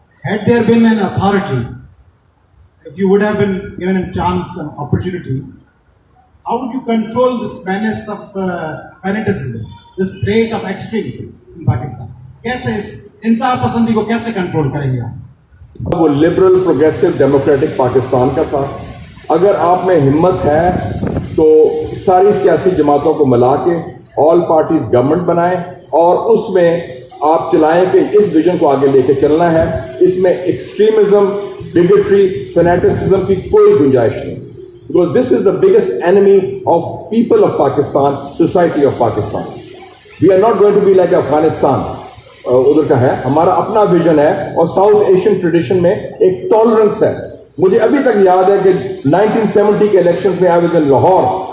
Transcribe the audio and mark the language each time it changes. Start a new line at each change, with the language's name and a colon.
English: Had there been an authority, if you would have been given a chance, an opportunity, how would you control this menace of fanatism, this trait of extremism in Pakistan?
Urdu: کیسے اس انتہا پسندی کو کیسے control کریں گے آپ؟ وہ liberal progressive democratic Pakistan کا تھا. اگر آپ میں ہمت ہے تو ساری سیاسی جماعتوں کو ملا کے آل پارٹیز گورنمنٹ بنائیں، اور اس میں آپ چلائیں کہ اس ویژن کو آگے لے کے چلنا ہے. اس میں ایکسٹریمزم، بگٹری، فینیٹسزم کی کوئی گنجائش نہیں.
English: Because this is the biggest enemy of people of Pakistan, society of Pakistan. We are not going to be like Afghanistan.
Urdu: ادھر کا ہے ہمارا اپنا ویژن ہے، اور ساؤتھ ایشین ٹریڈیشن میں ایک ٹالرنس ہے. مجھے ابھی تک یاد ہے کہ 1970 کے الیکشنز میں
English: I was in Lahore.